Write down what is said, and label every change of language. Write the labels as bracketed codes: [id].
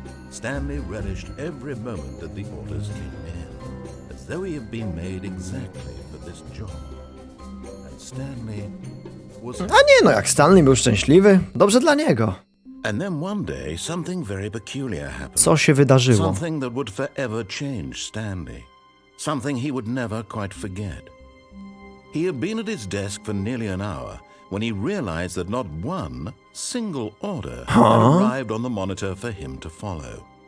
[en] Stanley relished every moment that the orders came in, as though he had been made exactly for this job. And Stanley was... [pl] A nie no, jak Stanley był szczęśliwy, dobrze dla niego. [en] And then one day something very peculiar happened. [pl] Co się wydarzyło? [en] Something that would forever change Stanley. Something he would never quite forget. He had been at his desk for nearly an hour when he realized that not one single order had arrived on the monitor for him to follow.